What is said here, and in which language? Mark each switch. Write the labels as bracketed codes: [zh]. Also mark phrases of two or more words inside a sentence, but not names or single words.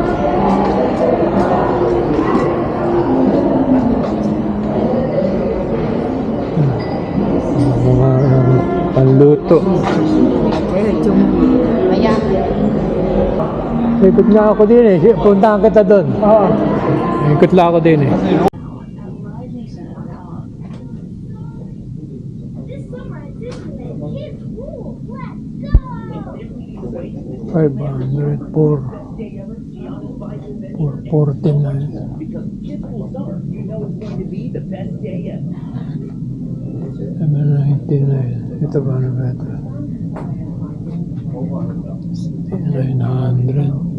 [tl] Mga panluto. Ikot nga ako din eh. Puntahan kita doon. Oo. Ikot lang ako din eh. [en] This summer at Disneyland, kids rule. Let's go! 500 for 49. Number 99. [tl] Ito ba na ba ito? 900.